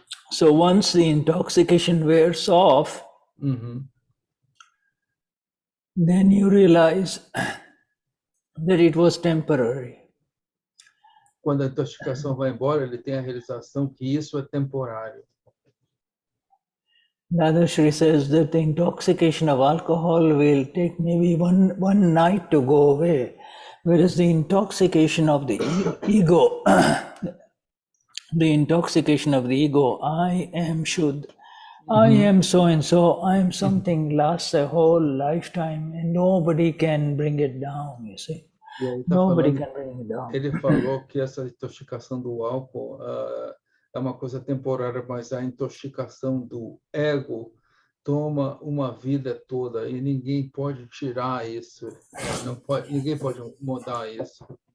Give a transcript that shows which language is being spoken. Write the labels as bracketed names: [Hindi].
[English] So once the intoxication wears off, then you realize that it was temporary. [Portuguese] Quando a intoxicação vai embora, ele tem a realização que isso é temporário. [English] Dadashri says that the intoxication of alcohol will take maybe one night to go away, whereas the intoxication of the ego, the intoxication of the ego, I am Shuddha, I am so-and-so, I am something, lasts a whole lifetime and nobody can bring it down, you see. Nobody can bring it down. [Portuguese] Ele falou que essa intoxicação do álcool é uma coisa temporária, mas a intoxicação do ego toma uma vida toda e ninguém pode tirar isso, ninguém pode mudar isso.